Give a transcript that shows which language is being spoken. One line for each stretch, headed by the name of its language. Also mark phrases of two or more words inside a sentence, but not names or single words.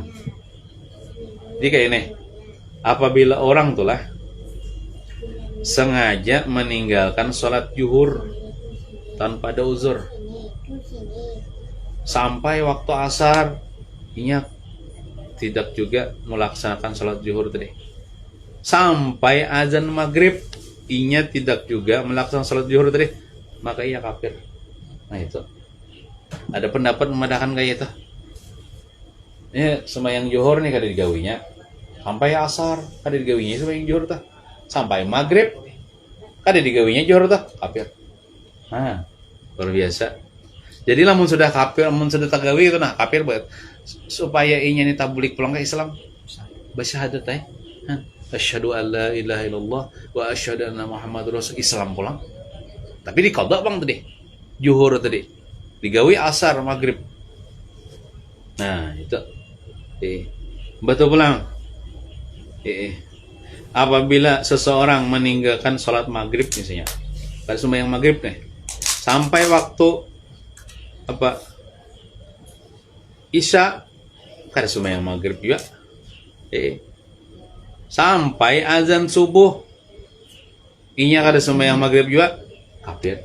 Banjar: Jadi kayak ini, apabila orang tuh lah sengaja meninggalkan sholat zuhur tanpa ada uzur sampai waktu asar, inya tidak juga melaksanakan sholat zuhur tadi, sampai azan maghrib inya tidak juga melaksanakan sholat zuhur tadi, maka ia kafir. Nah, itu ada pendapat memadakan kayak itu. Sembahyang zuhur nih kada digawinya, sampai asar kada digawinya sembahyang zuhur tah, sampai maghrib kada digawinya zuhur tah, kafir. Nah, luar biasa. Jadi lamun sudah kafir, lamun sudah tagawi itu nah kafir buat supaya inya ni tabulik pulang ke Islam. Bersyahadat
Arabic: أشهد أن لا إله إلا الله وأشهد أن محمدا رسول,
Banjar: Islam pulang. Tapi diqadha bang tadi. Zuhur tadi digawi asar maghrib. Nah, itu betul pulang. Apabila seseorang meninggalkan sholat maghrib misalnya, pada sembahyang maghrib nih, sampai waktu isya, kada sembahyang maghrib juga, sampai azan subuh, inya kada sembahyang maghrib juga, kafir.